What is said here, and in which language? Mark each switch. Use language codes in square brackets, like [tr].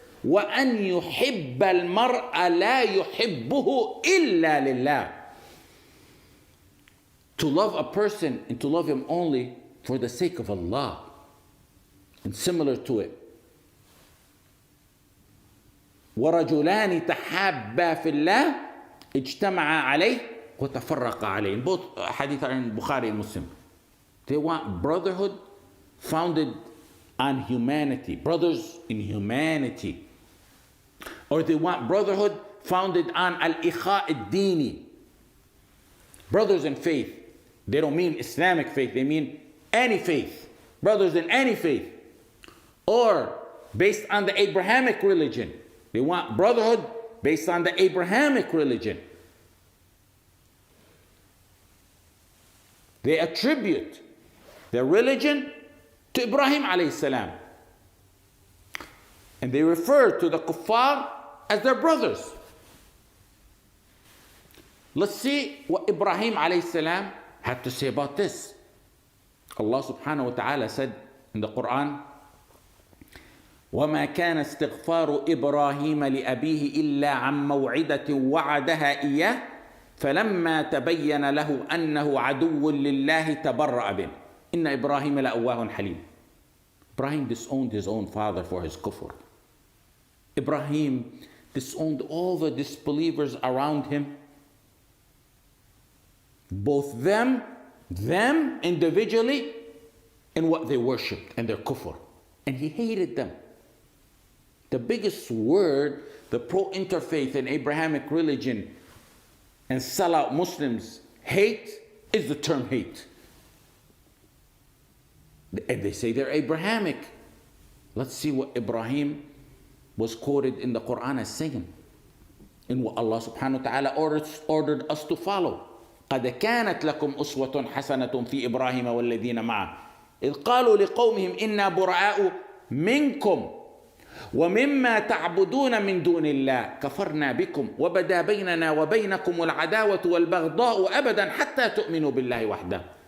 [ar] وأن يحب المرء لا يحبه إلا لله. [en] To love a person and to love him only for the sake of Allah. And similar to it, [ar] ورجلان تحابا في الله اجتمعا عليه وتفرقا عليه. [en] Both hadith are in Bukhari and Muslim. They want brotherhood founded on humanity, brothers in humanity. Or they want brotherhood founded on al-ikha ad-dini, brothers in faith. They don't mean Islamic faith, they mean any faith, brothers in any faith. Or based on the Abrahamic religion. They want brotherhood based on the Abrahamic religion. They attribute their religion to Ibrahim alayhi salam. And they refer to the kuffar as their brothers. Let's see what Ibrahim alayhi salam had to say about this. [ar] Allah subhanahu wa ta'ala said in the Quran, وما كان استغفار إبراهيم لأبيه إلا عن موعدة وعدها إياه فلما تبين له أنه عدو لله تبرأ به إن إبراهيم لأواه حليم. [en] Ibrahim disowned his own father for his kufr. Ibrahim disowned all the disbelievers around him, both them individually and what they worshipped and their kufr. And he hated them. The biggest word the pro-interfaith and Abrahamic religion and sell-out Muslims hate is the term hate. And they say they're Abrahamic. Let's see what Ibrahim was quoted in the Quran as saying, in what Allah subhanahu wa ta'ala ordered us to follow. [ar] قَدْ كَانَتْ لَكُمْ أُسْوَةٌ حَسَنَةٌ فِي إِبْرَاهِيمَ وَالَّذِينَ مَعَهُ إِذْ قَالُوا لِقَوْمِهِمْ إِنَّا بُرَآءُ مِنْكُمْ ومما تعبدون من دون الله كفرنا بكم وبدا بيننا وبينكم العداوة والبغضاء أبدا حتى تؤمنوا بالله وحده.